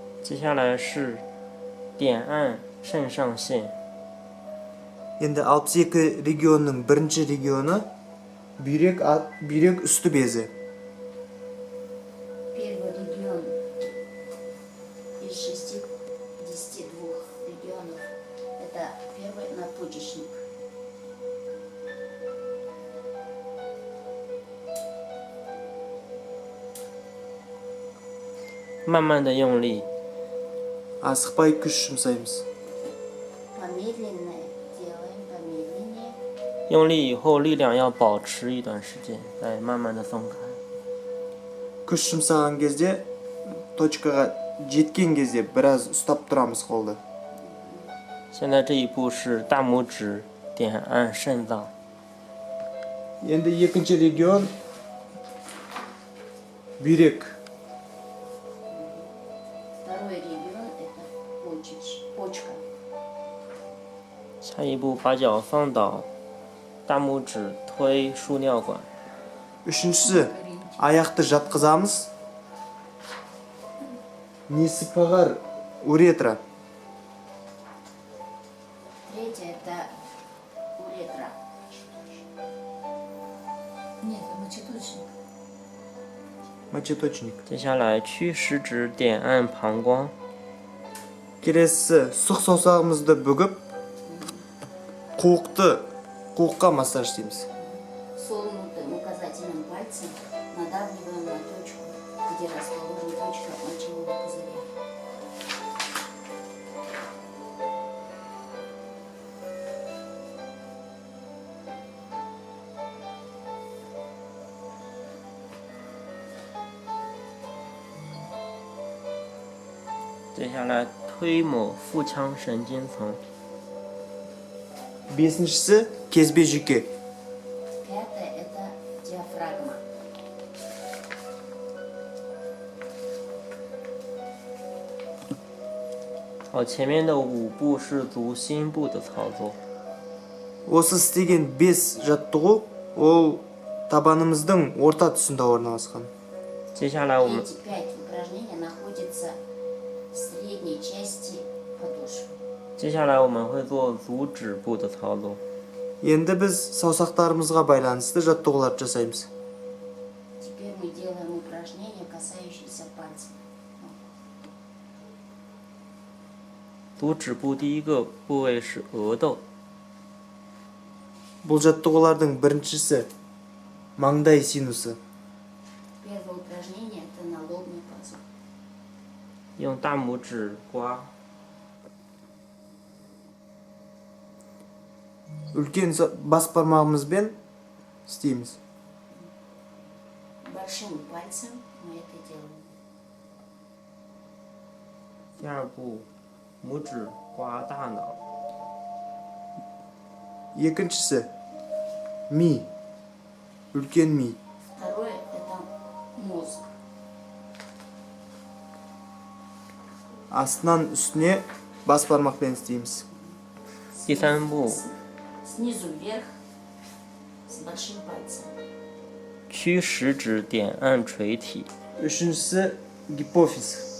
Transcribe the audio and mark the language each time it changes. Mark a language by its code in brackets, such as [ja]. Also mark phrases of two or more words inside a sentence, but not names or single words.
[zh] 接下来是点按肾上腺。 [kk] Енді 62 регионның бірінші регионы бүйрек үсті безі. [ru] Первый регион из 62 регионов – это первый надпочечник. [zh] Манман 的用力， [kk] Асықпай күш жұмсаймыз. [ru] Помедленное делаем, помедленнее. [zh] 用力以后力量要保持一段时间，再慢慢的松开。 [kk] Күш жұмсаған кезде, точкаға жеткен кезде біраз ұстап тұрамыз қолды. [zh] 现在这一步是大拇指点按肾脏， [kk] Енді екінші регион бүйрек. [ru] Второй регион – это почка. [zh] 下一步把脚放倒，大拇指推输尿管， [kk] Үшіншісі, аяқты жатқызамыз. Несіпағар уретра. [ru] Третье – это уретра. Нет, мочеточник. Мочеточник. [zh] 接下来屈食指点按膀胱， [kk] Келесі, сұқ саусағымызды бүгіп, қуыққа массаж істейміз. [ru] Согнутым указательным пальцем надавливаем на точку, где расположена точка мочевого пузыря. . [zh] 接下来推抹腹腔神经层， [kk] Бесіншісі, кезбе жүйке. [ru] Пятое – это диафрагма. [zh] 好，前面的5步是足心部的操作， [kk] Осы істеген 5 жаттығу, ол табанымыздың орта тұсында орналасқан. [zh] 接下来我们 [ru] Эти 5 упражнений находятся в средней части подошвы. [zh] 接下来我们会做足趾部的操作， [kk] Енді біз саусақтарымызға байланысты жаттығуларды жасаймыз. [ru] Теперь мы делаем упражнения, касающиеся пальцев. [zh] 足趾部第一个部位是额窦， [kk] Бұл жаттығулардың біріншісі маңдай синусы. [ru] Первое упражнение – это налобный пазух. [zh] 用大拇指刮， [kk] Үлкен бас бармағымызбен істейміз. [ru] Большим пальцем мы это делаем. [zh] 第二步拇指刮大脑， [kk] Екіншісі ми, үлкен ми. [ru] Второе – это мозг. [kk] Астынан үстіне бас бармақпен істейміз. [zh] 第三步 [ru] Снизу вверх с большим пальцем. [zh] 屈食指点按垂体， [kk] Үшіншісі гипофиз.